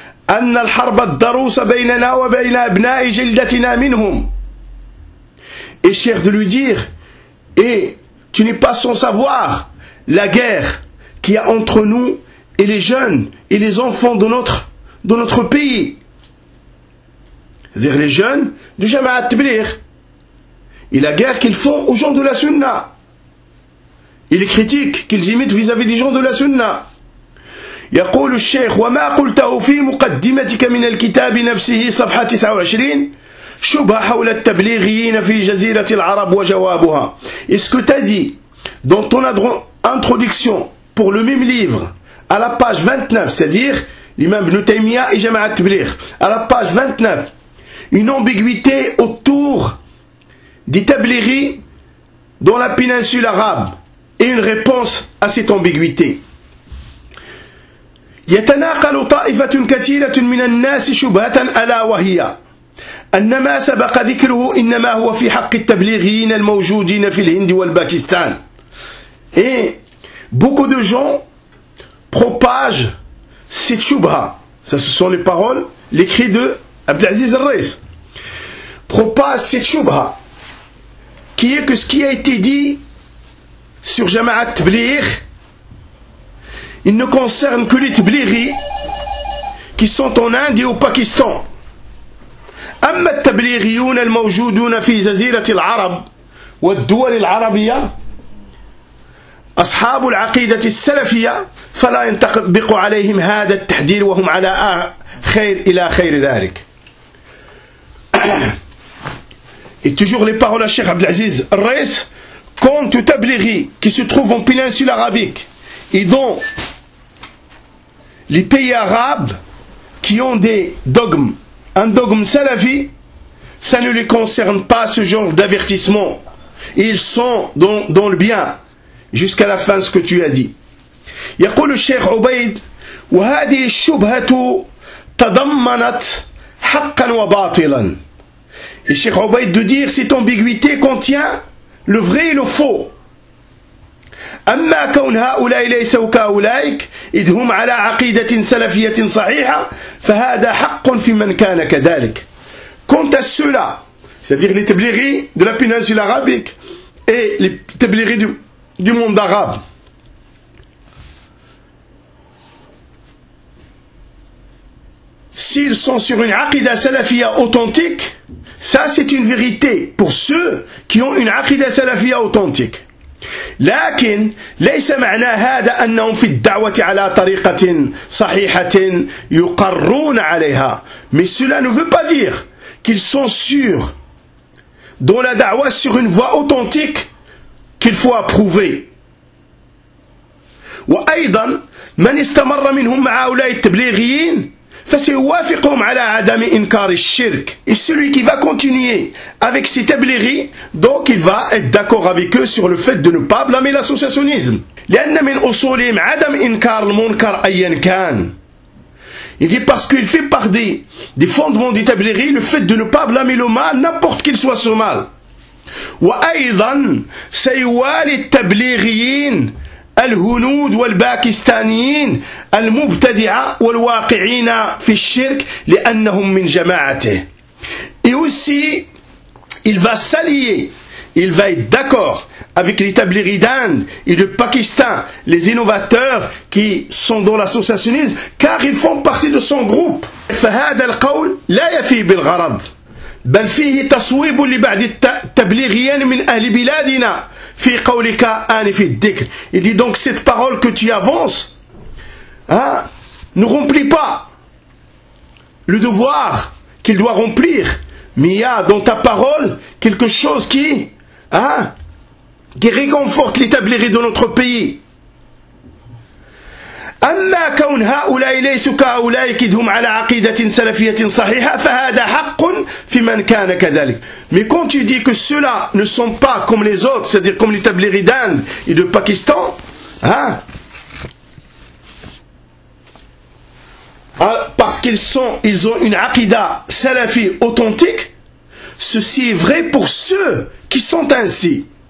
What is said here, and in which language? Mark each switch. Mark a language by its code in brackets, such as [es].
[ar] أن الحرب الدروس بيننا وبين أبناء جلدتنا منهم. [fr] Et cher de lui dire, et tu n'es pas sans savoir la guerre qu'il y a entre nous et les jeunes et les enfants de notre pays. Vers les jeunes du Jamaat Tabligh. Et la guerre qu'ils font aux gens de la Sunna. Et les critiques qu'ils imitent vis-à-vis des gens de la Sunna. [ar] يقول الشيخ وما قلته في مقدمتك من الكتاب نفسه صفحة 29 شبه حول التبليغيين في جزيرة العرب وجوابها. [fr] Est-ce que t'as dit dans ton introduction pour le même livre à la page 29, c'est-à-dire l'imam Ibn Taymiyyah et Jama'at Tabligh, à la page 29, une ambiguïté autour des tabliris dans la péninsule arabe et une réponse à cette ambiguïté. [ar] يتناقل طائفة كثيرة من الناس شبهة ألا وهي أن ما سبق ذكره إنما هو في حق التبليغيين الموجودين في الهند والباكستان. [fr] Et beaucoup de gens propagent cette shubha. Ça, ce sont les paroles, les cris de Abdelaziz Al-Rais. Propagent cette shubha, qui est que ce qui a été dit sur Jama'at Tabligh, il ne concerne que les tablighis qui sont en Inde et au Pakistan. [ar] أما التبليغيون الموجودون في جزيرة العرب والدول العربية أصحاب العقيدة السلفية فلا ينطبق عليهم هذا التحذير وهم على خير إلى خير ذلك. [fr] Et toujours les paroles à Cheikh Abdelaziz Al-Rais, quant aux tablighis qui se trouvent en péninsule arabique, ils ont les pays arabes qui ont des dogmes, un dogme salafi, ça ne les concerne pas, ce genre d'avertissement. Ils sont dans le bien, jusqu'à la fin, ce que tu as dit. [ar] يقول الشيخ عبيد وهذه الشبهة تضمنت حقا وباطلا. [fr] Et Cheikh Ubaid de dire cette ambiguïté contient le vrai et le faux. [ar] أما كون هؤلاء ليسوا كأولئك إذ هم على عقيدة سلفية صحيحة فهذا حق في من كان كذلك. [fr] Quant à ceux-là, c'est-à-dire les tablighis de la péninsule arabique et les tablighis du monde arabe, s'ils sont sur une aqida salafia authentique, ça c'est une vérité pour ceux qui ont une aqida salafia authentique. [ar] لكن ليس معنى هذا أنهم في الدعوة على طريقة صحيحة يقرون عليها. [fr] Mais cela ne veut pas dire qu'ils sont sûrs dans la da'wa sur une voie authentique qu'il faut approuver. [ar] وأيضا من استمر منهم مع هؤلاء التبليغيين فسيوافقهم على عدم إنكار الشرك. [fr] Et celui qui va continuer avec ses tablighis, donc il va être d'accord avec eux sur le fait de ne pas blâmer l'associationnisme. [ar] لأن من أصولهم عدم إنكار المنكر أيا كان. [fr] Il dit parce qu'il fait part des fondements des tablighis le fait de ne pas blâmer le mal, n'importe qu'il soit ce mal. [ar] وأيضا سيوالي التبليغيين الهنود والباكستانيين المبتدعة والواقعين في الشرك لأنهم من جماعته. [fr] Et aussi, il va s'allier, il va être d'accord avec les tablighis d'Inde et de Pakistan, les innovateurs qui sont dans l'associationnisme, car ils font partie de son groupe. [ar] فهذا القول لا يفي بالغرض بل فيه تصويب لبعض التبليغيين من أهل بلادنا في قولك آنف الذكر. [fr] Il dit donc cette parole que tu avances, hein, ne remplit pas le devoir qu'il doit remplir, mais il y a dans ta parole quelque chose qui réconforte les tablighis de notre pays. [ar] أما كون هؤلاء ليسوا كأولئك إذ هم على عقيدة سلفية صحيحة فهذا حق في من كان كذلك. [fr] Mais quand tu dis que ceux-là ne sont pas comme les autres, c'est-à-dire comme les tablighis d'Inde et de Pakistan, hein, parce qu'ils ont une aqida salafi authentique, ceci est vrai pour ceux qui sont ainsi.